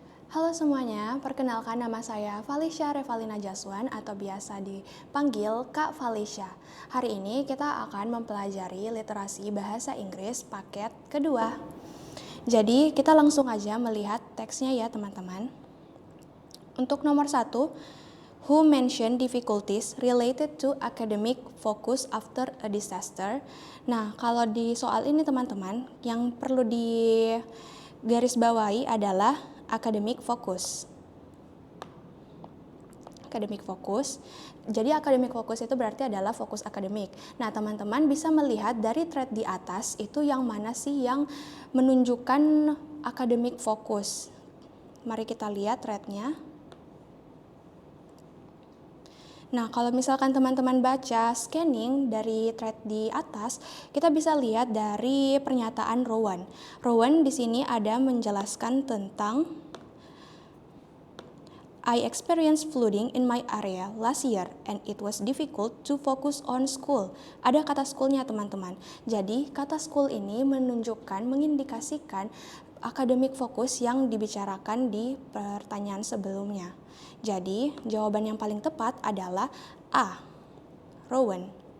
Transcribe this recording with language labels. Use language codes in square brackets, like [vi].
[id] Halo semuanya, perkenalkan nama saya Falisya Revalina Jaswan atau biasa dipanggil Kak Falisya. Hari ini kita akan mempelajari literasi bahasa Inggris paket kedua. Jadi kita langsung aja melihat teksnya ya teman-teman. Untuk nomor 1, [en] who mentioned difficulties related to academic focus after a disaster. [id] Nah, kalau di soal ini teman-teman, yang perlu digarisbawahi adalah academic focus. Academic focus. Jadi academic focus itu berarti adalah fokus akademik. Nah, teman-teman bisa melihat dari thread di atas itu yang mana sih yang menunjukkan academic focus. Mari kita lihat threadnya. Nah, kalau misalkan teman-teman baca scanning dari thread di atas, kita bisa lihat dari pernyataan Rowan. [en] Rowan [id] di sini ada menjelaskan tentang [en] I experienced flooding in my area last year and it was difficult to focus on school. [id] Ada kata schoolnya teman-teman. Jadi kata school ini menunjukkan, mengindikasikan academic focus yang dibicarakan di pertanyaan sebelumnya. Jadi jawaban yang paling tepat adalah A. Rowan.